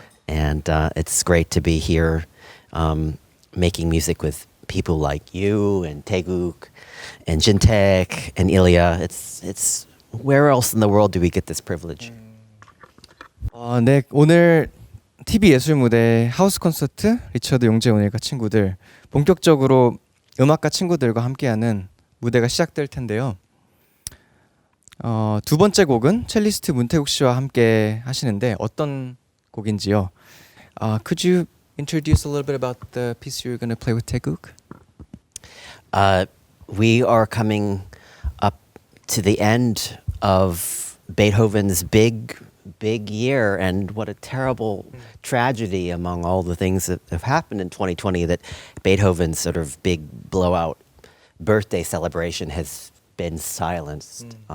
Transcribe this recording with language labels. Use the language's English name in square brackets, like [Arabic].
[English] And it's great to be here making music with people like you and Taeguk and Jintaek and Ilya. It's where else in the world do we get this privilege? [Korean] 네, 오늘 TV 예술 무대 하우스 콘서트 리처드 용재온일과 친구들 본격적으로 음악가 친구들과 함께하는 무대가 시작될 텐데요. 두 번째 곡은 첼리스트 문태국 씨와 함께 하시는데 어떤 곡인지요? [English] Could you introduce a little bit about the piece you're going to play with Taeguk? We are coming up to the end of Beethoven's big year, and what a terrible tragedy among all the things that have happened in 2020 that Beethoven's sort of big blowout birthday celebration has been silenced.